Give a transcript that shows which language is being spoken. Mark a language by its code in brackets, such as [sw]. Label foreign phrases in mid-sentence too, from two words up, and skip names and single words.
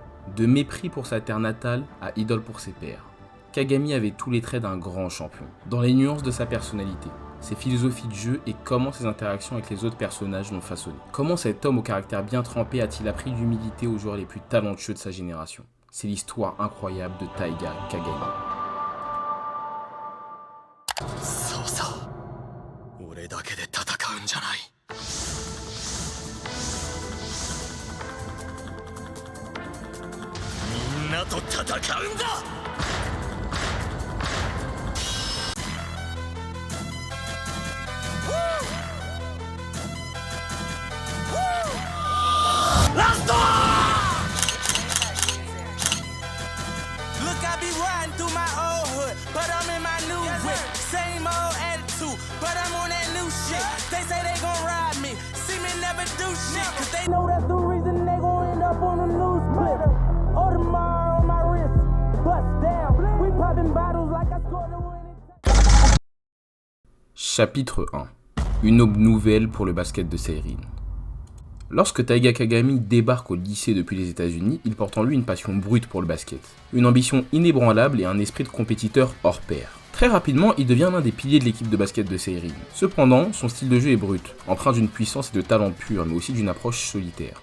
[fr] De mépris pour sa terre natale à idole pour ses pairs. Kagami avait tous les traits d'un grand champion, dans les nuances de sa personnalité, ses philosophies de jeu et comment ses interactions avec les autres personnages l'ont façonné. Comment cet homme au caractère bien trempé a-t-il appris l'humilité aux joueurs les plus talentueux de sa génération? C'est l'histoire incroyable de Taiga Kagami. [ja] そうさ俺だけで戦うんじゃないみんなと戦うんだラスト [en] Look, I be riding through my old hood, but I'm in my new whip. Same old attitude, but I'm on that new shit. They say they gon' ride me, see me never do shit, cause they know that's the reason they gon' end up on the news splitter. Audemars on my wrist, bust down. We popping bottles like I scored a winning. [fr] Chapitre 1. Une aube nouvelle pour le basket de Seirin. Lorsque Taiga Kagami débarque au lycée depuis les États-Unis, il porte en lui une passion brute pour le basket, une ambition inébranlable et un esprit de compétiteur hors pair. Très rapidement, il devient l'un des piliers de l'équipe de basket de Seirin. Cependant, son style de jeu est brut, empreint d'une puissance et de talent pur, mais aussi d'une approche solitaire.